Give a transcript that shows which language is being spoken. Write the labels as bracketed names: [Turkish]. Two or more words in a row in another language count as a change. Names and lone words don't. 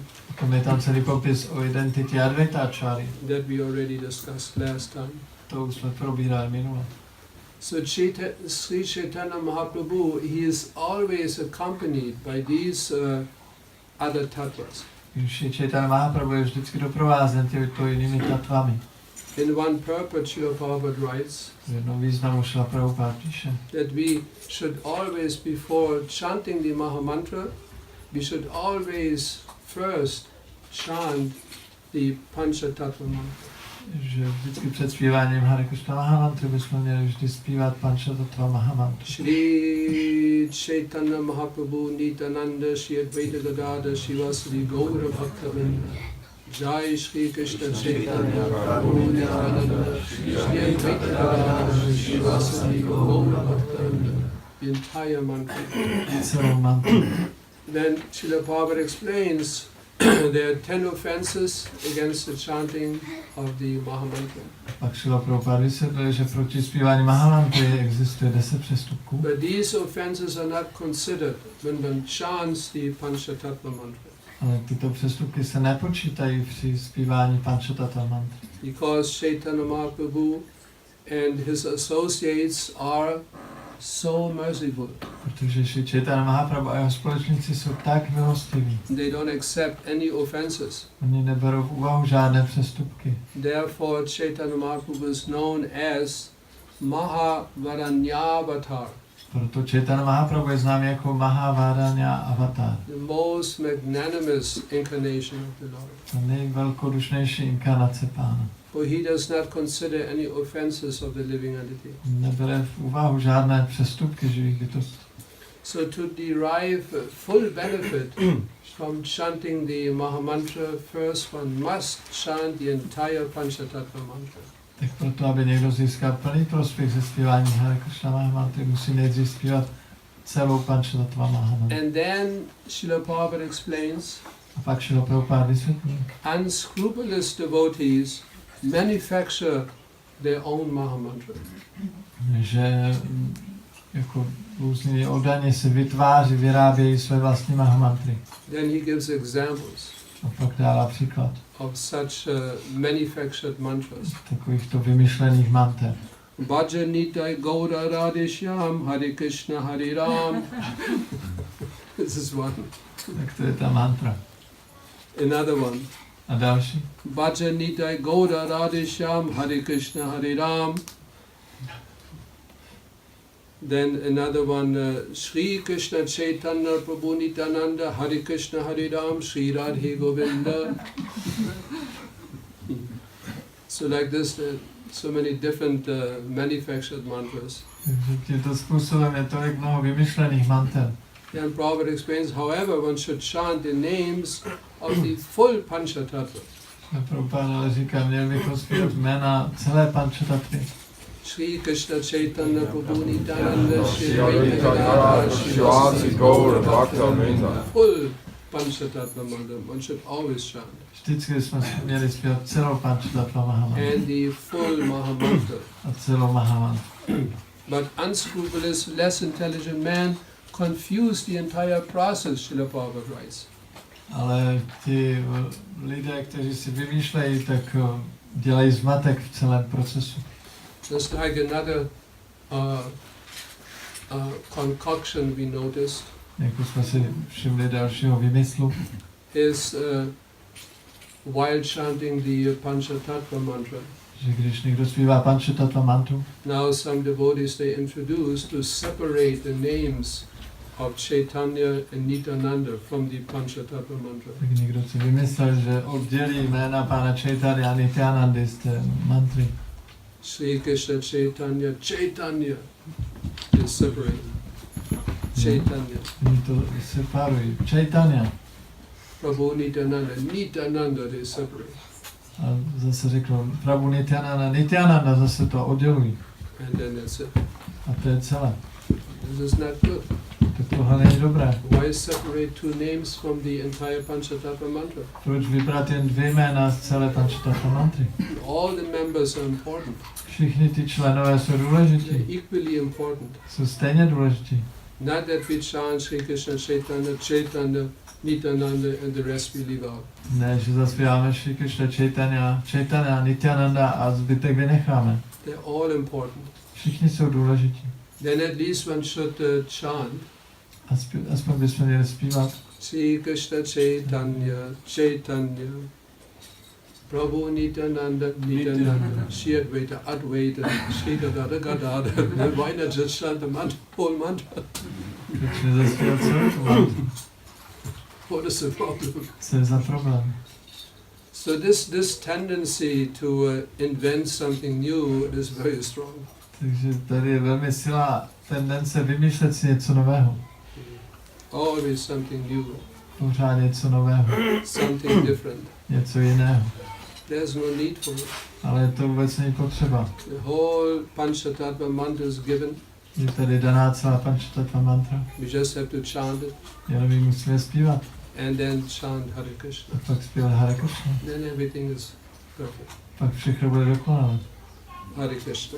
[Czech] Potom je tam celý popis o identitě Advaitacharya. [English] that we already discussed last time. [Czech] To už jsme probírali minule. [English] So Sri Chaitanya Mahaprabhu, he is always accompanied by these other tattvas. [Czech] Sri Chaitanya Mahaprabhu je vždycky doprovázen těmito jinými tatvami. [English] In one purport, Srila Prabhupada writes [Czech] V jednom významu Srila Prabhupada píše, [English] that we should always, before chanting the Mahamantra, we should always first chant the Panchatattva mantra. [Czech] že vždycky před zpíváním Hare Krishna Mahamantry bychom měli vždy zpívat Panchatattva Mahamantru. [Sanskrit] Shri Chaitanya Mahaprabhu Nityananda Shri Advaita Gadadhar Shivasri Gaura Bhaktavinda Jai Shri Krishna Chaitanya Prabhu Nityananda Shri Advaita Gadadhar Shivasri Gaura Bhaktavinda. [English] The entire mantra. [Czech] Celou mantru. [English] Then Srila Prabhupada explains there are 10 offenses against the chanting of the Mahamantra. [Czech] Pak Srila Prabhupada vysvětluje, že proti zpívání Mahamantry existuje 10 přestupků. [English] But these offenses are not considered when one chants the Panchatattva mantra. [Czech] Ale tyto přestupky se nepočítají při zpívání Panchatattva mantry. [English] Because Chaitanya Mahaprabhu and his associates are so merciful. [Czech] Protože Sri Chaitanya Mahaprabhu a jeho společníci jsou tak milostiví. [English] They don't accept any offenses. [Czech] Oni neberou v úvahu žádné přestupky. [English] Therefore Chaitanya Mahaprabhu is known as Mahavaranyavatar. [Czech] Proto Chaitanya Mahaprabhu je znám jako Mahavaranya avatar. [English] The most magnanimous incarnation of the Lord. [Czech] Ta nejvelkodušnější inkarnace Pána. [English] For he does not consider any offenses of the living entity. [Czech] Nebere v úvahu žádné přestupky živých bytostí. [English] So to derive full benefit from chanting the Mahamantra, first one must chant the entire Panchatattva mantra. [Czech] Tak proto, aby někdo získal plný prospěch ze zpívání Hare Krishna Mahamantry, musí nejdřív zpívat celou Panchatattva Mahamantru. [English] And then Srila Prabhupada explains, [Czech] A pak Srila Prabhupada vysvětlí, [English] unscrupulous devotees manufacture their own Mahamantra. [Czech] že jako různí oddaně se vyrábějí své vlastní Mahamantry. [English] Then he gives examples [Czech] A pak dává příklad [English] of such manufactured mantras. [Czech] takovýchto vymyšlených manter. [Sanskrit] Bhajanitai Gaura Radhishyam Hare Krishna Hare Ram. [English] This is one. [Czech] Tak to je ta mantra. [English] Another one. [Czech] A další. [Sanskrit] Bhajanitai Gaura Radhishyam Hare Krishna Hare Ram. [English] Then another one, [Sanskrit] Shri Krishna Chaitanya Prabhu Nityananda Hare Krishna Hare Ram Shri Radhe Govinda. [English] So like this, so many different manufactured mantras. [Czech] Takže tímto způsobem je tolik mnoho vymyšlených manter. [English] And Prabhupada explains, however, one should chant the names of the full Panchatattva. [Czech] A Prabhupada ale říká, měli bychom zpívat jména celé Panchatattva. [Sanskrit] Shri Krishna Chaitanya Prabhu Nityananda Shri Advaita Gadadhar Shivasri Gaura Bhaktavinda. [English] Full Panchatattva mantra, one should always chant. [Czech] Vždycky jsme měli zpívat celou Panchatattva Mahamantru. [English] And the full Mahamantra. [Czech] A celou Mahamantru. [English] But unscrupulous, less intelligent man confuse the entire process, Srila Prabhupada writes. [Czech] Ale ti lidé, kteří si vymýšlejí, tak dělají zmatek v celém procesu. [English] Just like another concoction we noticed [Czech] Jako jsme si všimli dalšího vymyslu, [English] is while chanting the Panchatattva mantra. [Czech] že když někdo zpívá Panchatattva mantru, [English] Now some devotees they introduce to separate the names of Chaitanya and Nityananda from the Panchatattva mantra. [Czech] tak někdo si vymyslel, že oddělí jména pána Chaitanya a Nityanandy z té mantry. [English] Shri Krishna Chaitanya, Chaitanya is separate. Chaitanya. [Czech] Oni to separují. Chaitanya. [English] Prabhu Nityananda, Nityananda they separate. [Czech] A zase řekl, Prabhu Nityananda, Nityananda zase to oddělují. [English] And then that's it. [Czech] A to je celé. [English] This is not good. [Czech] Tak tohle není dobré. [English] Why separate two names from the entire Panchatattva mantra? [Czech] Proč vybrat jen 2 jména z celé Panchatattva mantry? [English] All the members are important. [Czech] Všichni ty členové jsou důležití. [English] They're equally important. [Czech] Jsou stejně důležití. [English] Not that we chant Shri Krishna Chaitanya, Chaitanya, Nityananda and the rest we leave out. [Czech] Ne, že zaspíváme Shri Krishna Chaitanya, Chaitanya, Nityananda a zbytek vynecháme. [English] They're all important. [Czech] Všichni jsou důležití. [English] Then at least one should chant [Czech] Aspoň bychom měli zpívat [Sanskrit] Sri Krishna Chaitanya, Chaitanya, Prabhu Nityananda, Nityananda, Shri Advaita, Advaita, Shri Gadada, Gadada. [English] Why not just chant the mantra, whole mantra? [Czech] proč nezaspívat celou tu mantru? [English] What is the problem? [Czech] Co je za problém? [English] So this tendency to invent something new is very strong. [Czech] Takže tady je velmi silná tendence vymýšlet si něco nového. [English] Always something new, [Czech] Pořád něco nového, [English] something different. [Czech] něco jiného. [English] There's no need for it. [Czech] Ale to vůbec není potřeba. [English] The whole Panchatattva mantra is given. [Czech] Je tady daná celá Panchatattva mantra. [English] We just have to chant it [Czech] Jenom ji musíme zpívat. [English] and then chant Hare Krishna. [Czech] A pak zpívat Hare Krishna. [English] Then everything is perfect. [Czech] Pak všechno bude dokonalé. [Sanskrit] Hare Krishna.